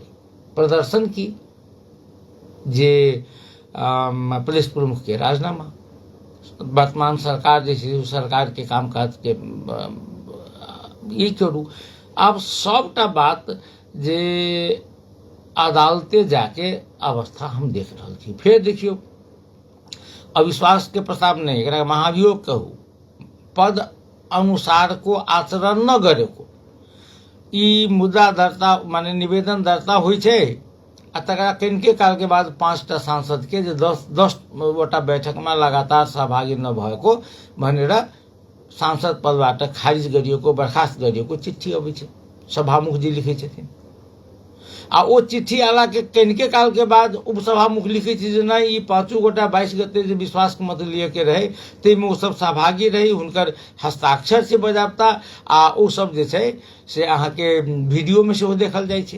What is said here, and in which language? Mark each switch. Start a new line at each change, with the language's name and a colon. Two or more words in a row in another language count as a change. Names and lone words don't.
Maithili: प्रदर्शन की जे प्रदेश प्रमुख के राजीनामा, वर्तमान सरकार जे छै सरकार के काम काज के ई करू। आब सबटा बात जे अदालते जाके अवस्था हम देख रहल छी। फिर देखियो अविश्वास के प्रस्ताव नहीं, एकरा महाभियोग कहू, पद अनुसार को आचरण न करे को ई मुद्दा दर्ता माने निवेदन दर्ता होइ छै आ तकरा कनिके काल के बाद 5टा सांसद के जे 10 गोटा बैठक में लगातार सहभागी
Nepali: न भएको भनेर सांसद पदबाट खारिज गरिएको, बर्खास्त गरिएको
Maithili: चिट्ठी अबै छै, सभामुख जी लिखै छथिन। आ ओ चिट्ठी आला के कनिके काल के बाद उपसभामुख लिखै छै जे नहीं ई 5 गोटा 22 गते जे विश्वास के मत लिए के रहे ताहिमे ओ सब सहभागी रही, हुनकर हस्ताक्षर से बजाबता आ ओ सब जे छै से अहाँ के वीडियो में सेहो देखल जाइ छै।